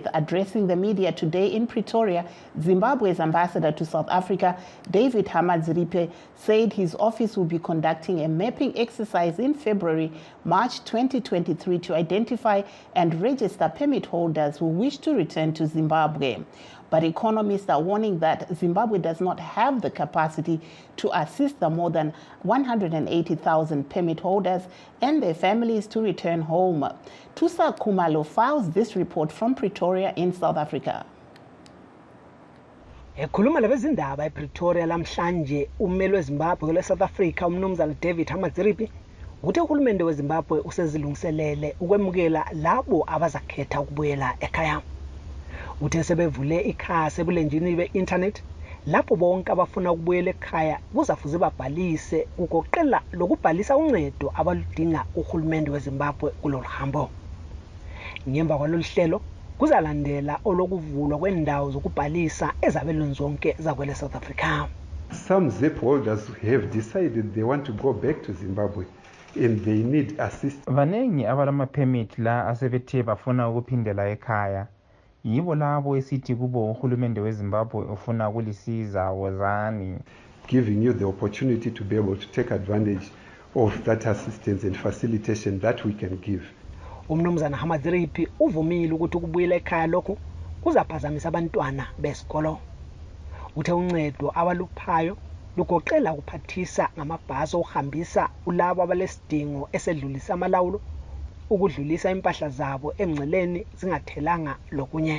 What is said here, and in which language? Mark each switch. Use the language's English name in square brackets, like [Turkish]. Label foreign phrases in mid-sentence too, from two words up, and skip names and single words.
[English] Addressing the media today in Pretoria, Zimbabwe's ambassador to South Africa, David Hamadziripe, said his office will be conducting a mapping exercise in March 2023 to identify and register permit holders who wish to return to Zimbabwe. But economists are warning that Zimbabwe does not have the capacity to assist the more than 180,000 permit holders and their families to return home. Tusa Kumalo files this report from Pretoria in South Africa. [North Ndebele] Ekhuluma labezindaba ePretoria lamhlanje ummeli weZimbabwe kule South Africa umnumzana David Hamadziripe uthi uhulumende weZimbabwe usezilungiselele ukwemukela labo abazakhetha ukubuyela ekhaya. Uthe sebevule ikhasi ebulenjini be-internet lapho bonke abafuna ukubuyela ekhaya kuzafuze babhalise ugoqela lokubhalisa uncedo abaludinga uhulumende weZimbabwe kulolu hambo. Ngemva kwalolu hlelo kuzalandela olokuvulwa kwendawo zokubhalisa ezabelweni zonke zakwele South Africa. [English] Some ZIP holders have decided they want to go back to Zimbabwe and they need assistance. [North Ndebele] Vanengi abalama permit la asebethe bafuna ukuphindela ekhaya. Yibo labo esithi kubo uhulumende weZimbabwe ufuna ukulisiza wozani, [English] giving you the opportunity to be able to take advantage of that assistance and facilitation that we can give. [North Ndebele] Umnumzana Hamadziripe uvumile ukuthi ukubuyela ekhaya lokho kuzaphazamisa abantwana besikolo. Uthe uncedo abaluphayo lugoqela ukuphathisa ngamabhasi okuhambisa ulabo abalesidingo esedlulisa amalawulo, ukudlulisa impahla zabo emngceleni zingathelanga lokunye.